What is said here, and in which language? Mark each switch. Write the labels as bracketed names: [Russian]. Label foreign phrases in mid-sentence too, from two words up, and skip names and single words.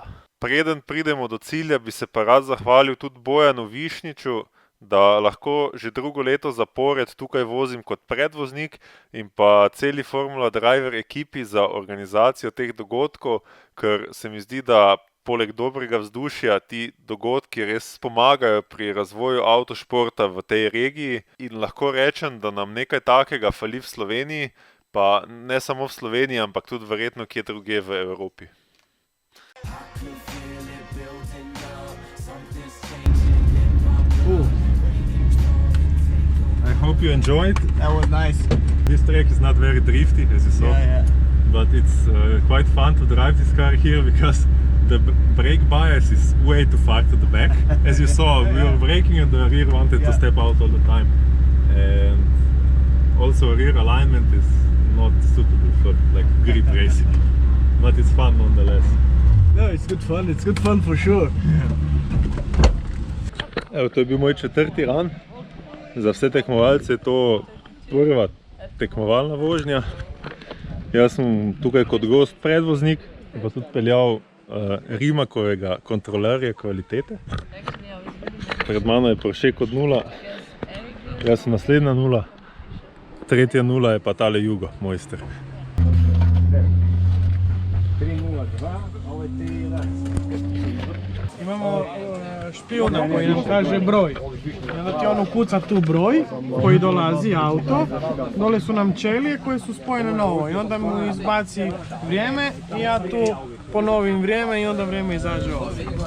[Slovenian] Preden pridemo do cilja, bi se pa rad zahvalil tudi Bojanu Višniču, da lahko že drugo leto zapored tukaj vozim kot predvoznik in pa celi Formula Driver ekipi za organizacijo teh dogodkov, ker se mi zdi, da poleg dobrega vzdušja ti dogodki res pomagajo pri razvoju avtošporta v tej regiji in lahko rečem, da nam nekaj takega fali v Sloveniji, pa ne samo v Sloveniji, ampak tudi verjetno kje drugje v Evropi. [English] I hope you enjoyed. That was nice. This track is not very drifty, as you saw. But it's quite fun to drive this car here because the brake bias is way too far to the back. As you saw, we were braking and the rear wanted to step out all the time. And also rear alignment is not suitable for like grip racing. But it's fun nonetheless. No, it's good fun for sure. [Slovenian] Evo, to je bil moj 4. run. Za vse tekmovalce je to prva tekmovalna vožnja. Jaz sem tukaj kot gost predvoznik, pa tudi peljal Rimakovega kontrolerja kvalitete. Pred mano je Porsche kot 0, jaz sem naslednja 0, tretja 0 je pa tale Jugo, mojster. 3-0. [Croatian] Imamo špijuna koji nam kaže broj. I onda ti on ukuca tu broj koji dolazi auto. Dole su nam ćelije koje su spojene na ovo. I onda mu izbaci vrijeme i ja tu ponovim vrijeme i onda vrijeme izađe ovdje.